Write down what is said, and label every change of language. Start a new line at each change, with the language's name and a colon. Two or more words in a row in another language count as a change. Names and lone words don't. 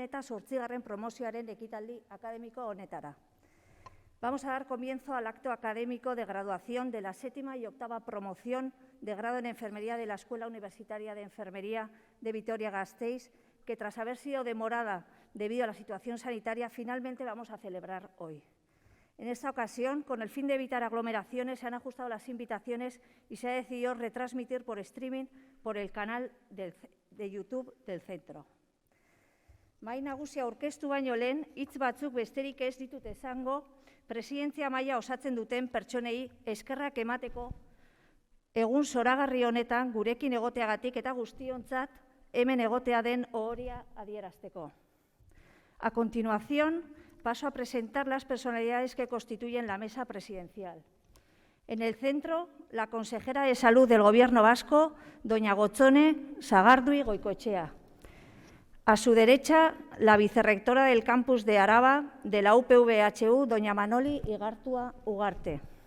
Basque: eta 8. promozioaren ekitaldi akademiko honetara.
Spanish: Vamos a dar comienzo al acto académico de graduación de la 7ª y 8ª promoción de grado en Enfermería de la Escuela Universitaria de Enfermería de Vitoria-Gasteiz, que tras haber sido demorada debido a la situación sanitaria, finalmente vamos a celebrar hoy. En esta ocasión, con el fin de evitar aglomeraciones, se han ajustado las invitaciones y se ha decidido retransmitir por streaming por el canal de YouTube del centro.
Basque: Mahai nagusia aurkeztu baino lehen, hitz batzuk besterik ez ditut esango, presidentzia maila osatzen duten pertsonei eskerrak emateko egun zoragarri honetan gurekin egoteagatik eta guztiontzat hemen egotea den ohoria adierazteko.
Spanish: A continuación, paso a presentar las personalidades que constituyen la mesa presidencial. En el centro, la consejera de Salud del Gobierno vasco, doña Gotzone Sagardui Goikoetxea. A su derecha, la vicerrectora del campus de Araba de la UPV-HU, doña Manoli Igartua Ugarte.